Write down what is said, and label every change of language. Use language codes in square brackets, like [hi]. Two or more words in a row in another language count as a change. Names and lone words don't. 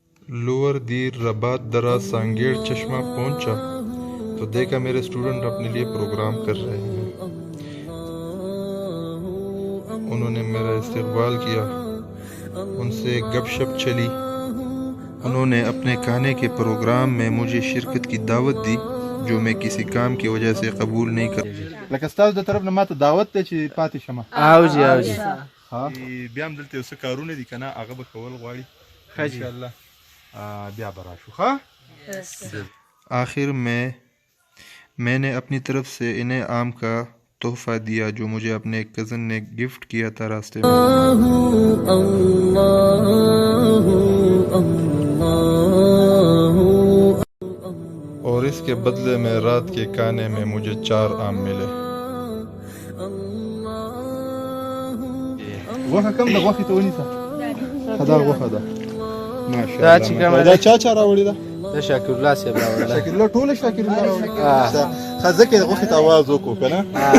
[ur] لوور دیر رباط درا سانگیڑ چشمہ پہنچا تو دیکھا میرے اسٹوڈنٹ اپنے لیے پروگرام کر رہے ہیں. انہوں نے میرا استقبال کیا، ان سے گپ شپ چلی. انہوں نے اپنے کھانے کے پروگرام میں مجھے شرکت کی دعوت دی جو میں کسی کام کی وجہ سے قبول نہیں کر. [ps] لکه ستاسو د طرف نه ماته دعوت دی چې پاتې شمه. او جی بیا هم دلته یو څه کارونه دي که نه، هغه به کول غواړي انشاءاللہ. بیا به راشو ښه. [ur] آخر میں نے اپنی طرف سے انہیں آم کا تحفہ دیا جو مجھے اپنے ایک کزن نے گفٹ کیا تھا راستے میں. اور اس کے بدلے میں رات کے کھانے میں مجھے 4 آم ملے. [ps] غوښه کم د غوښې ته ونیسه. دا غوښه ده دا چې کومه دا چا راوړې ده؟ د شاکر الله صاحب راوړله. شاکر الله ټوله شاکر الله راوړې. ښه ځکه یې غوښې ته آواز وکړو که نه.